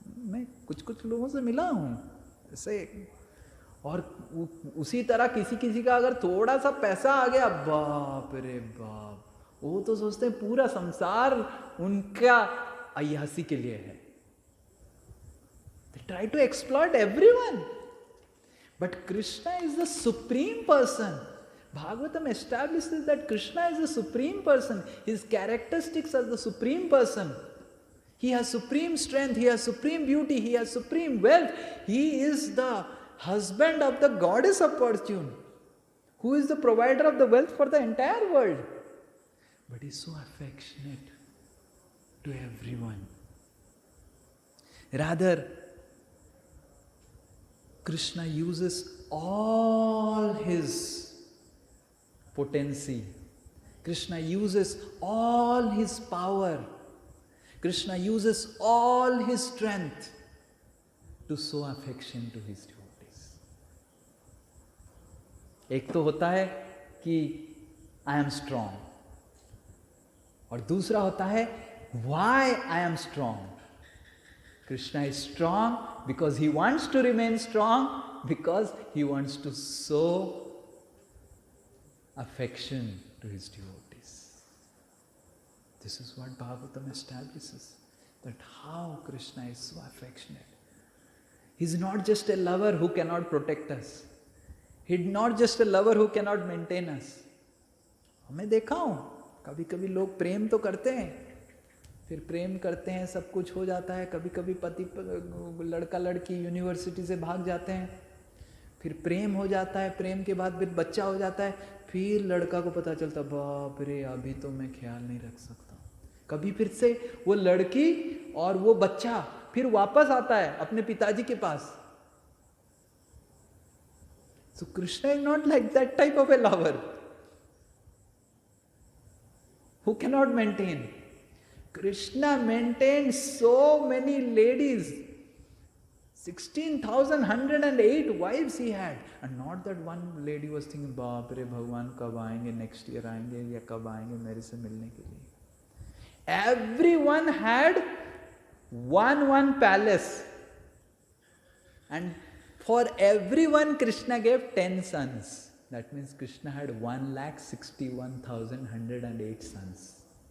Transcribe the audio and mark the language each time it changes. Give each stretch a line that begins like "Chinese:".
Hindi: मैं कुछ कुछ लोगों से मिला हूं ऐसे, और उसी तरह किसी किसी का अगर थोड़ा सा पैसा आ गया, बाप रे बाप, वो तो सोचते हैं पूरा संसार उनका अय्यासी के लिए है।
English: They try to exploit everyone. But Krishna is the supreme person. Bhagavatam establishes that Krishna is the supreme person. His characteristics are the supreme person. He has supreme strength, he has supreme beauty, he has supreme wealth. He is the husband of the goddess of fortune, who is the provider of the wealth for the entire world. But he is so affectionate to everyone. Rather, Krishna uses all his potency. Krishna uses all his power. Krishna uses all his strength to show affection to his devotees.
Hindi: एक तो होता है कि
English: I am strong,
Hindi: और दूसरा होता है
English: why I am strong. Krishna is strong because he wants to remain strong, because he wants to show affection to his devotees. This is what Bhagavatam establishes, that how Krishna is so affectionate. He's not just a lover who cannot protect us. He's not just a lover who cannot maintain us.
Hindi: हमें देखा हूं, कभी कभी लोग प्रेम तो करते हैं, फिर प्रेम करते हैं, सब कुछ हो जाता है, कभी कभी पति लड़का लड़की यूनिवर्सिटी से भाग जाते हैं, फिर प्रेम हो जाता है, प्रेम के बाद फिर बच्चा हो जाता है, फिर लड़का को पता चलता बाप रे अभी तो मैं ख्याल नहीं रख सकता, कभी फिर से वो लड़की और वो बच्चा फिर वापस आता है अपने पिताजी के पास.
English: So Krishna is not like that type of a lover who cannot maintain. Krishna maintained so many ladies. 16,108 wives he had. And not that one lady was thinking,
Hindi: बाप रे भगवान कब आएंगे,
English: next year
Hindi: आएंगे या कब आएंगे मेरे से मिलने के लिए.
English: Everyone had one palace. And for everyone Krishna gave 10 sons. That means Krishna had 1,61,108 sons.